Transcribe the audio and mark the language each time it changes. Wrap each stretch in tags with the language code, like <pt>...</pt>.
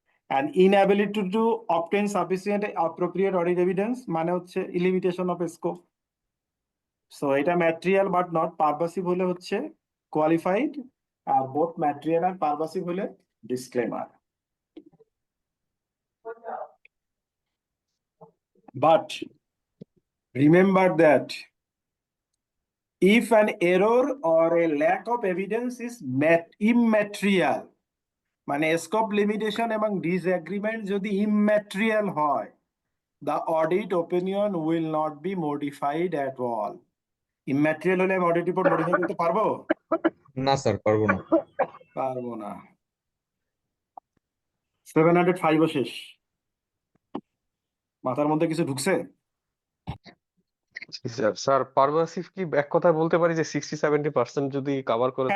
<en>and inability to obtain sufficient appropriate audit evidence</en> <bn>মানে হচ্ছে</bn> <en>limitation of scope.</en> <bn>So এটা material but not পারভাসিভ হলে হচ্ছে কোয়ালিফাইড, আর both material আর পারভাসিভ হলে disclaimer.</bn> <en>But remember that if an error or a lack of evidence is immaterial,</en> <bn>মানে scope limitation এবং disagreement যদি immaterial হয়,</bn> <en>the audit opinion will not be modified at all.</en> <bn>Immaterial হলে আমি audit report modify করতে পারবো? না sir, পারবো না। পারবো না। 705 ও শেষ। মাথার মধ্যে কিছু ঢুকছে? জি স্যার। স্যার পারভাসিভ কি এক কথায় বলতে পারি যে 60-70% যদি কভার করে</bn>